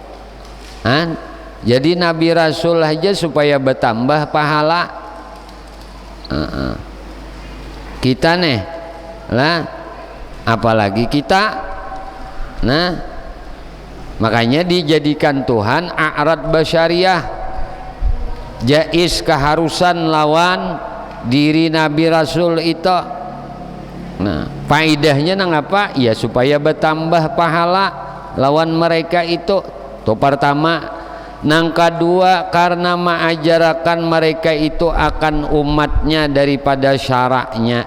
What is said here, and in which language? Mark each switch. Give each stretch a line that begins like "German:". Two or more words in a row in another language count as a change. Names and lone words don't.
Indonesian: Jadi Nabi Rasul aja supaya bertambah pahala. Kita nih apalagi kita.
Banjar: Makanya dijadikan Tuhan
Arabic: أعراض بشرية,
Banjar: jaiz keharusan lawan diri Nabi Rasul itu. Faidahnya nang apa? Ya supaya bertambah pahala lawan mereka itu. Tuh pertama. Nang kedua, karena mengajarkan mereka itu akan umatnya daripada syaraknya.